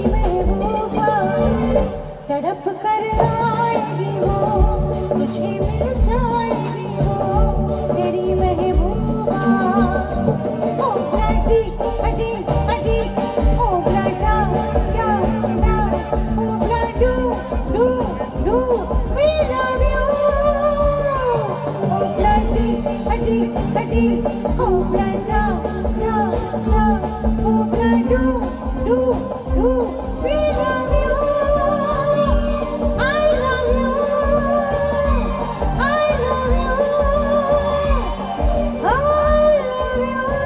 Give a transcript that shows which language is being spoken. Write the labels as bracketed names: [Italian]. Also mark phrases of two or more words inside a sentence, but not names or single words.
[Hindi] महबूबा तड़प कर आएगी वो मुझे मिल जाएगी वो तेरी महबूबा ओ ब्लडी अडी अडी ओ ब्लडा डा डा ओ ब्लडू डू डू [English] we love you ओ ब्लडी अडी अडी ओ ब्लडा डा डा ओ ब्लडू डू डू we love you I love you I love you I love you